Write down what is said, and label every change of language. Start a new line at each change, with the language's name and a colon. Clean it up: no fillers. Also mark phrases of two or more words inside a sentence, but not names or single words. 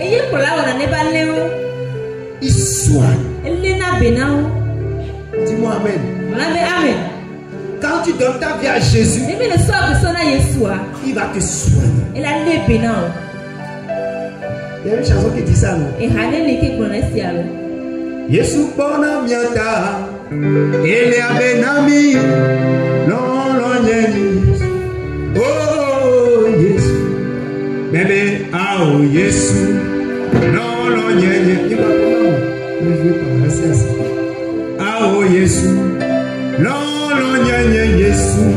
French: Il soigne. Dis-moi amen. Quand tu donnes ta vie à Jésus, il va te soigner. Il y a une chanson qui dit ça, non?
Ewe: Yesu bona miata, ele abenami,
French: non. Oh. Bébé, ah oh Jésus, non, non, il va comment? Je vais pas rester assis. Ah oh Jésus, non, non, Jésus.